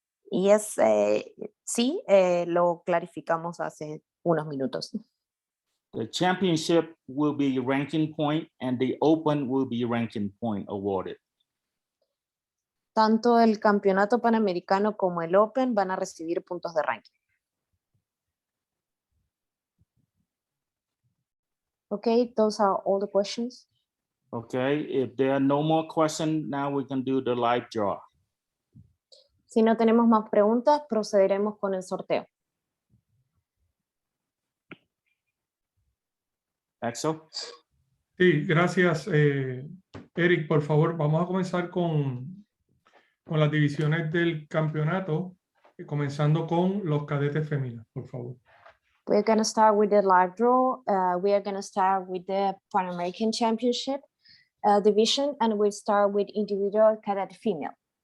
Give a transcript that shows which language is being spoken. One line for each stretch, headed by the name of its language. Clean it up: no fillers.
English: Yes,
Spanish: sí, lo clarificamos hace unos minutos.
English: The championship will be ranking point and the open will be ranking point awarded.
Spanish: Tanto el campeonato panamericano como el Open van a recibir puntos de ranking.
English: Okay, those are all the questions. Okay, if there are no more questions, now we can do the live draw.
Spanish: Si no tenemos más preguntas, procederemos con el sorteo. Axel? Sí, gracias, Eric. Por favor, vamos a comenzar con las divisiones del campeonato, comenzando con los cadetes femeninos, por favor.
English: We're going to start with the live draw. We are going to start with the Pan American Championship division, and we'll start with individual cadet female.